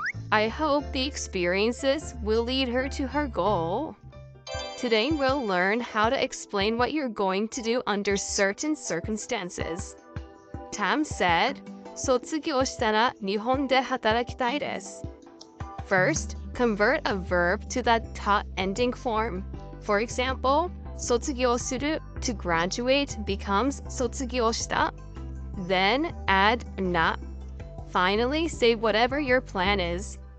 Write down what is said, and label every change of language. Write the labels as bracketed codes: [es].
[en] I hope the experiences will lead her to her goal. Today we'll learn how to explain what you're going to do under certain circumstances. Tam said, [ja] 卒業したら日本で働きたいです。 [en] First, convert a verb to that ta ending form. For example, 卒業する to graduate becomes 卒業した. Then add na. Finally, say whatever your plan is.